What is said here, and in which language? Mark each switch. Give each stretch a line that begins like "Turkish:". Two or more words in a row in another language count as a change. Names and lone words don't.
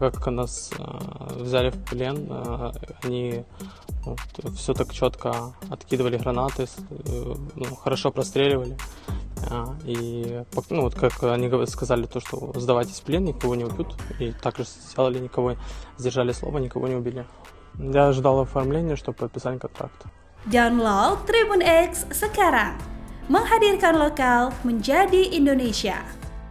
Russian: Как нас взяли в плен, они все так четко откидывали гранаты, хорошо простреливали. И как они сказали, то, что сдавайтесь в плен, никого не убьют. И так же сделали, никого сдержали слово, никого не убили. Я ждал оформления, чтобы подписали контракт.
Indonesian: Download Tribun X sekarang, menghadirkan lokal menjadi Indonesia.